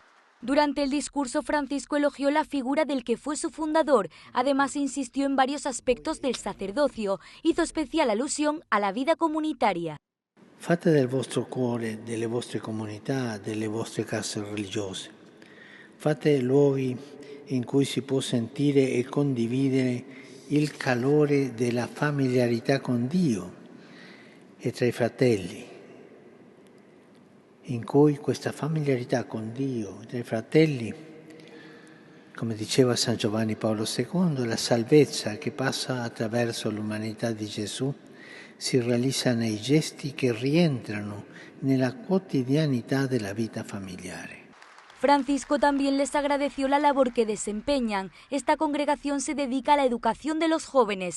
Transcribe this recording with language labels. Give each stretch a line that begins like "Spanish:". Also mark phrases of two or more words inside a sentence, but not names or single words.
Spanish: Durante el discurso, Francisco elogió la figura del que fue su fundador, además insistió en varios aspectos del sacerdocio, hizo especial alusión a la vida comunitaria.
Italian: Fate del vostro cuore, delle vostre comunità, delle vostre case religiose. Fate luoghi in cui si può sentire e condividere il calore della familiarità con Dio e tra i fratelli, in cui questa familiarità con Dio tra i fratelli, come diceva San Giovanni Paolo II, la salvezza che passa attraverso l'umanità di Gesù si realizza nei gesti che rientrano nella quotidianità della vita familiare.
Spanish: Francisco también les agradeció la labor que desempeñan. Esta congregación se dedica a la educación de los jóvenes.